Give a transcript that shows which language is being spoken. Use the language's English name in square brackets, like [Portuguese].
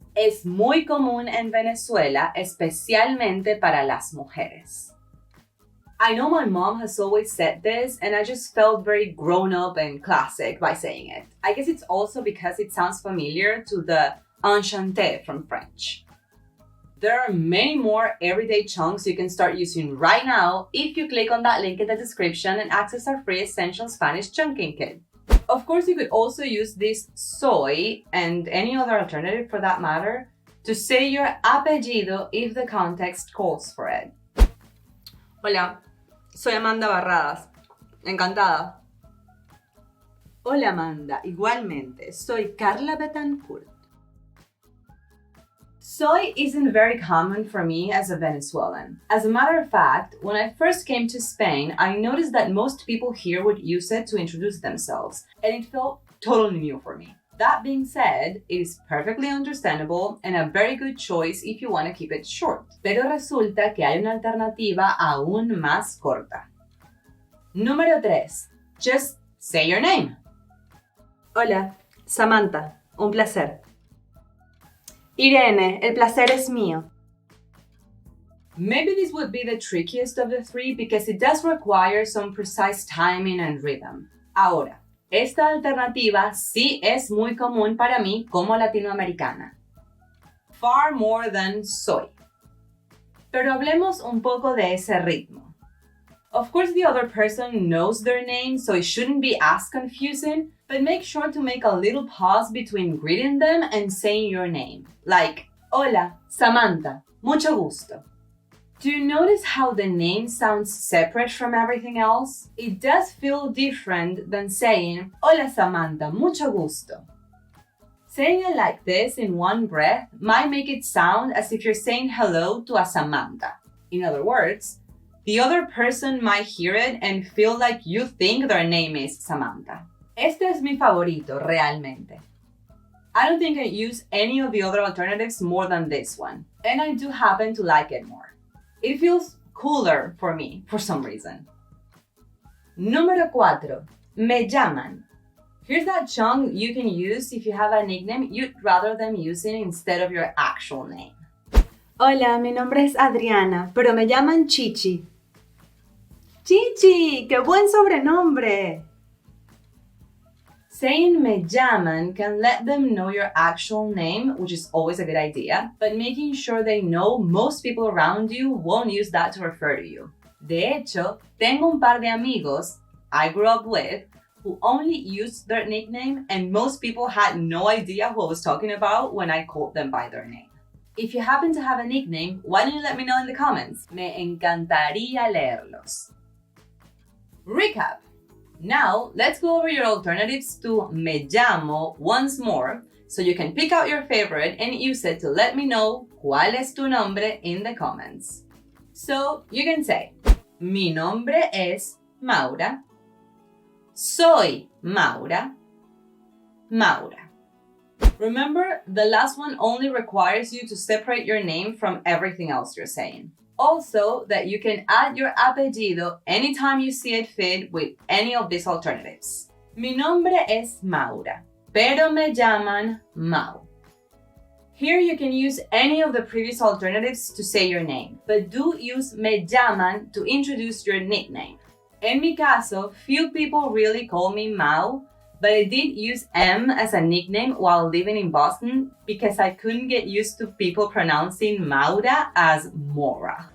[Spanish] Es muy común en Venezuela, especialmente para las mujeres. [English] I know my mom has always said this, and I just felt very grown up and classic by saying it. I guess it's also because it sounds familiar to the enchanté from French. There are many more everyday chunks you can start using right now if you click on that link in the description and access our free Essential Spanish Chunking Kit. Of course, you could also use this soy and any other alternative for that matter to say your apellido if the context calls for it. [Spanish] Hola, soy Amanda Barradas. Encantada. Hola, Amanda. Igualmente, soy Carla Betancourt. [English] Soy isn't very common for me as a Venezuelan. As a matter of fact, when I first came to Spain, I noticed that most people here would use it to introduce themselves, and it felt totally new for me. That being said, it is perfectly understandable and a very good choice if you want to keep it short. [Spanish] Pero resulta que hay una alternativa aún más corta. Número 3. [English] Just say your name. [Spanish] Hola, Samantha. Un placer. Irene, el placer es mío. [English] Maybe this would be the trickiest of the 3 because it does require some precise timing and rhythm. [Spanish] Ahora, esta alternativa sí es muy común para mí como latinoamericana. [English] Far more than soy. [Spanish] Pero hablemos un poco de ese ritmo. [English] Of course, the other person knows their name, so it shouldn't be as confusing, but make sure to make a little pause between greeting them and saying your name. Like, [Spanish] hola, Samantha, mucho gusto. [English] Do you notice how the name sounds separate from everything else? It does feel different than saying, [Spanish] hola, Samantha, mucho gusto. [English] Saying it like this in one breath might make it sound as if you're saying hello to a Samantha. In other words, the other person might hear it and feel like you think their name is Samantha. [Spanish] Este es mi favorito, realmente. [English] I don't think I use any of the other alternatives more than this one, and I do happen to like it more. It feels cooler for me, for some reason. [Spanish] Número 4. Me llaman. [English] Here's that chunk you can use if you have a nickname you'd rather them using instead of your actual name. [Spanish] Hola, mi nombre es Adriana, pero me llaman Chichi. Chichi, qué buen sobrenombre! [English] Saying me llaman can let them know your actual name, which is always a good idea, but making sure they know most people around you won't use that to refer to you. [Spanish] De hecho, tengo un par de amigos, [English] I grew up with who only used their nickname, and most people had no idea who I was talking about when I called them by their name. If you happen to have a nickname, why don't you let me know in the comments? [Spanish] Me encantaría leerlos. Recap. [English] Now, let's go over your alternatives to me llamo once more, so you can pick out your favorite and use it to let me know [Spanish] cuál es tu nombre [English] in the comments. So, you can say, [Spanish] mi nombre es Maura. Soy Maura. Maura. [English] Remember, the last one only requires you to separate your name from everything else you're saying. Also, that you can add your apellido anytime you see it fit with any of these alternatives. [Spanish] Mi nombre es Maura, pero me llaman Mau. [English] Here you can use any of the previous alternatives to say your name, but do use me llaman to introduce your nickname. [Spanish] En mi caso, [English] few people really call me Mau, but I did use M as a nickname while living in Boston because I couldn't get used to people pronouncing Maura as Mora.